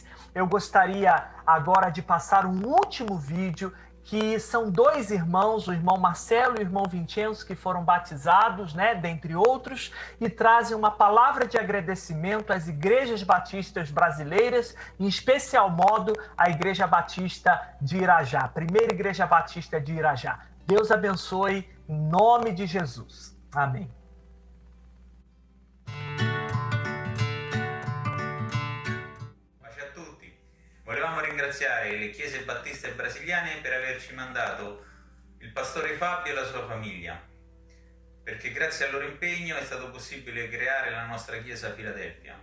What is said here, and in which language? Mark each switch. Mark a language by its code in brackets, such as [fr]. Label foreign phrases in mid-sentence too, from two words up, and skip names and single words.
[pt] Eu gostaria agora de passar um último vídeo, que são 2 irmãos, o irmão Marcelo e o irmão Vincenzo, que foram batizados, dentre outros, e trazem uma palavra de agradecimento às igrejas batistas brasileiras, em especial modo a Igreja Batista de Irajá, Primeira Igreja Batista de Irajá. Deus abençoe em nome de Jesus. Amém. [it] Volevamo ringraziare le chiese battiste brasiliane per averci mandato il pastore Fabio e la sua famiglia, perché grazie al loro impegno è stato possibile creare la nostra chiesa a Filadelfia.